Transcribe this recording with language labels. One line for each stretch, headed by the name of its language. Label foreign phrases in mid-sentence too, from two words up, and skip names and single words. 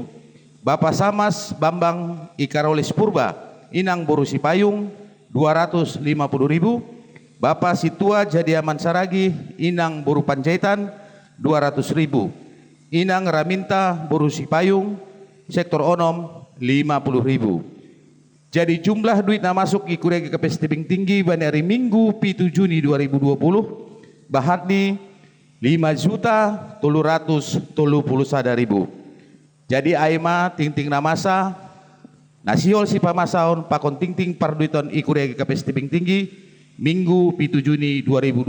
Indonesian: Bapak Samas Bambang Ikarolis Purba inang Boru Sipayung 250.000. Bapak Situa Jadiaman Saragi inang Boru Panjaitan 200.000. Inang Raminta Boru Sipayung sektor Onom 50.000. Jadi jumlah duit na masuk di kuria GKPS tebing tinggi pada hari Minggu 7 Juni 2020 bahadni 5.331.000.
Batak Simalungun: Jadi aima ting-ting namasa nasiol si pamasaon pakon ting-ting parduiton ikuria GKPS tebing tinggi Minggu 7 Juni 2020.